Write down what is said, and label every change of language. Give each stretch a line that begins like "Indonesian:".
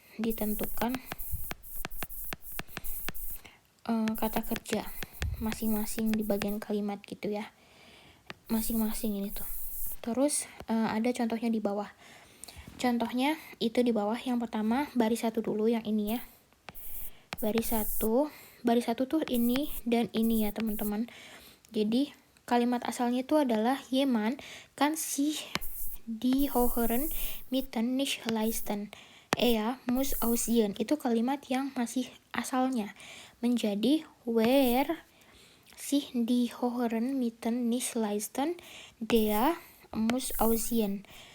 Indonesian: Ditentukan kata kerja masing-masing di bagian kalimat gitu ya, masing-masing ini tuh. Terus ada contohnya di bawah. Contohnya itu di bawah, yang pertama baris 1 dulu, yang ini ya. Baris 1 tuh ini dan ini ya teman-teman. Jadi kalimat asalnya itu adalah
German: jemand kann sich die höheren Mieten nicht leisten. Muss aussehen.
Indonesian: Itu kalimat yang masih asalnya. Menjadi
German: where sich die höheren Mieten nicht leisten, der muss aussehen.